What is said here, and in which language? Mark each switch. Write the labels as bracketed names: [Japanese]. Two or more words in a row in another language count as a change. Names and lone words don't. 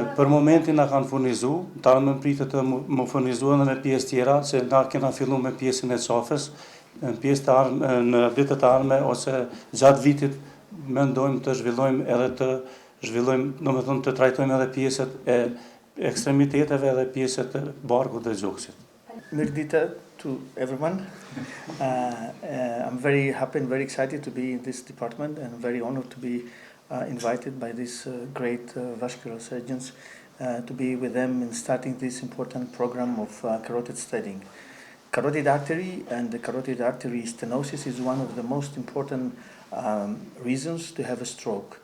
[Albanian] Për momentin na kanë furnizu, ta më pritet të më furnizuan edhe me pjesë tjera, se na kena filluar me pjesën e qafës, në vitet e ardhme ose gjatë vitit mendojmë të zhvillojmë, domethënë të trajtojmë edhe pjesët e ekstremiteteve dhe pjesët e barkut dhe gjoksit. [English] Mirdita to everyone. I'm very happy and very excited to be in this department and very honored to be invited by these great vascular surgeons to be with them in starting this important program of carotid stenting. Carotid artery and the carotid artery stenosis is one of the most important reasons to have a stroke.